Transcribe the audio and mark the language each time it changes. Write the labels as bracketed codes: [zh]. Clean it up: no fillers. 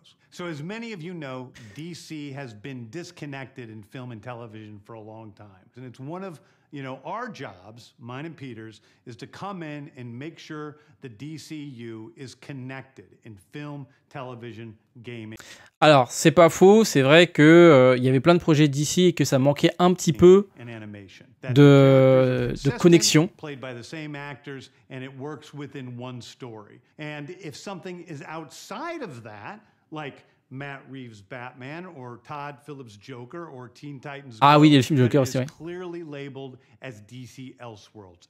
[en] So as many of you know, DC has been disconnected in film and television for a long time. And it's one of, our jobs, mine and Peter's, is to come in and make sure the DCU is connected in film, television, gaming. [fr] Alors, c'est pas faux, c'est vrai que il y avait plein de projets DC et que ça manquait un petit peu de connexion. [en] Played by the same actors and it works within one story. And if something is outside of that, like Matt Reeves' Batman or Todd Phillips' Joker or Teen Titans. [fr] Ah oui, il y a le film Joker aussi, oui. [en] Clearly labeled as DC Elseworlds.